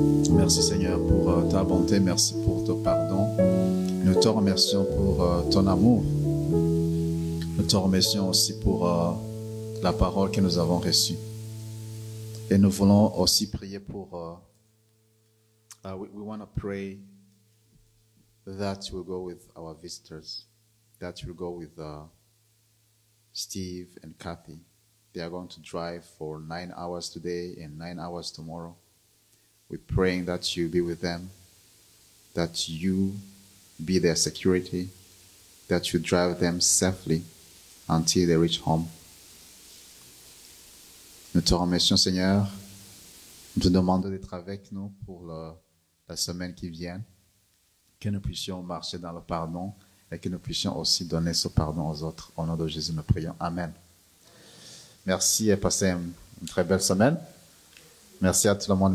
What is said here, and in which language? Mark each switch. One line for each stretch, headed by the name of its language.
French: Merci Seigneur pour ta bonté, merci pour ton pardon. Nous te remercions pour ton amour. Nous te remercions aussi pour la parole que nous avons reçue. Et nous voulons aussi prier pour...
English: we want to pray that you will go with our visitors, that you will go with Steve and Kathy. They are going to drive for 9 hours today and 9 hours tomorrow. We're praying that you be with them, that you be their security, that you drive them safely until they reach home.
French: Nous te remercions, Seigneur. Nous te demandons d'être avec nous pour la semaine qui vient, que nous puissions marcher dans le pardon et que nous puissions aussi donner ce pardon aux autres. Au nom de Jésus, nous prions. Amen. Merci et passez une très belle semaine. Merci à tout le monde.